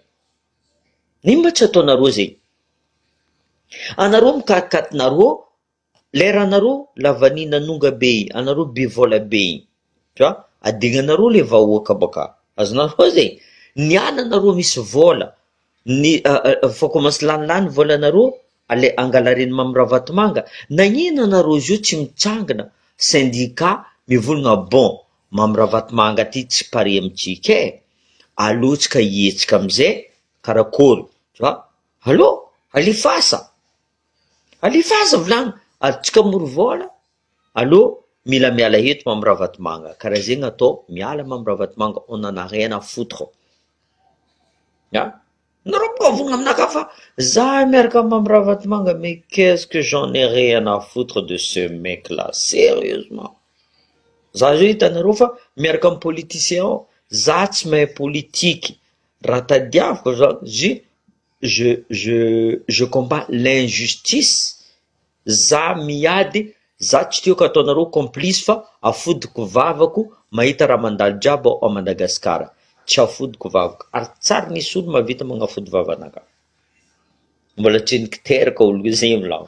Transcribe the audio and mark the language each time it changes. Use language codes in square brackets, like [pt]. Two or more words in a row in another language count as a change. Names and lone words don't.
[mg] Nino mba tsy ataonareo zegny? Anareo mikatikatinareo leranareo lavany nanonga be anareo bivola be igny, [fr] tu vois, [mg] adignanareo le vahoaka baka, azonareo zegny? Niala anareo misy vola, fa commence lanilany volanareo ale angalareny mamiraha vatomanga. Nagnino anareo izy io tsy mitsangana syndicat mivolagna bon mamiraha vatomanga ty tsy pare amitsika alotsika hietsika amizay karakory, [fr] tu vois? [mg] Allô alifasa volagna atsika moro vola, allô mila miala eto mamiraha vatomanga, karaha zegny atao miala mamiraha vatomanga, [fr] on en a rien à foutre. [mg] Nareo boka volagna aminaka fa za miaraka mamiraha vatomanga, [fr] mais qu'est-ce que j'en ai rien à foutre de ce mec là, sérieusement. [mg] Za zao hitanareo fa miaraka amin'ny politicien za tsy mahay politiky, raha tadiaviko za [fr] je combat l'injustice. [mg] Za miady, za tsy tiako ataonareo complice fa afodiko vavako mahita raha mandalo jiaby ao Madagasikara, tsy afodiko vavako ary tsary nisy olo mavita magnafody vavanaka, mbola tsy nikiteraka olo zegny milaho.